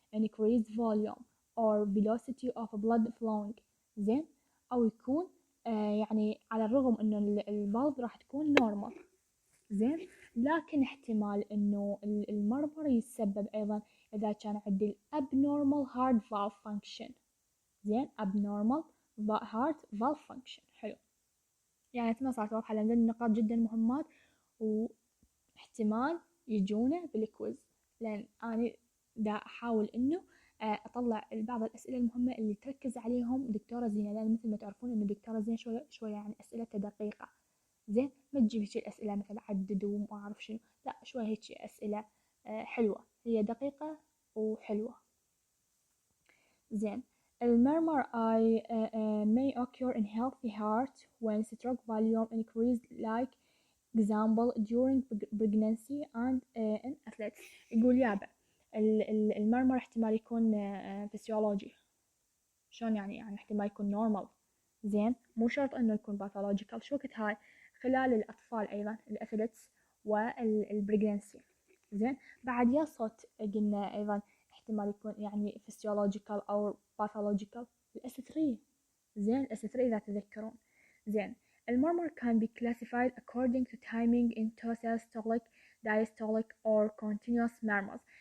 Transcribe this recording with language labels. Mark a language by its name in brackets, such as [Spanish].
[English] increased volume or velocity of blood flowing. [Arabic] زين. او يكون يعني على الرغم انه الفالف راح تكون نورمال. زين. لكن احتمال انه المرمر يتسبب ايضا اذا كان عندي [English] abnormal heart valve function. [Arabic] زين [English] abnormal heart valve function. [Arabic] حلو، يعني اتمنى صارت واضحة لان النقاط جدا مهمات واحتمال يجونا بالكويز، لان انا دا احاول انه اطلع بعض الاسئله المهمه اللي تركز عليهم دكتوره زينه، لان مثل ما تعرفون ان دكتوره زينه شويه يعني اسئلتها دقيقه. زين، ما تجيب هيك الاسئله مثل عدد وما اعرف شنو، لا شويه هيك اسئله حلوه، هي دقيقه وحلوه. زين. [English] المurmur I may occur in healthy heart when stroke volume increase like example during pregnancy and in athletes. [Arabic] يقول يابا المرمر احتمال يكون فسيولوجي. شلون يعني احتمال يكون نورمال. زين، مو شرط انه يكون باثولوجيكال. شو وقت هاي؟ خلال الاطفال ايضا الاثليتس والبريجنسي. زين، بعد يا صوت قلنا ايضا احتمال يكون يعني فسيولوجيكال او باثولوجيكال. الاس 3. زين، الاس 3 اذا تذكرون. زين، المرمر [English] can be classified according to timing into systolic, diastolic or continuous murmurs.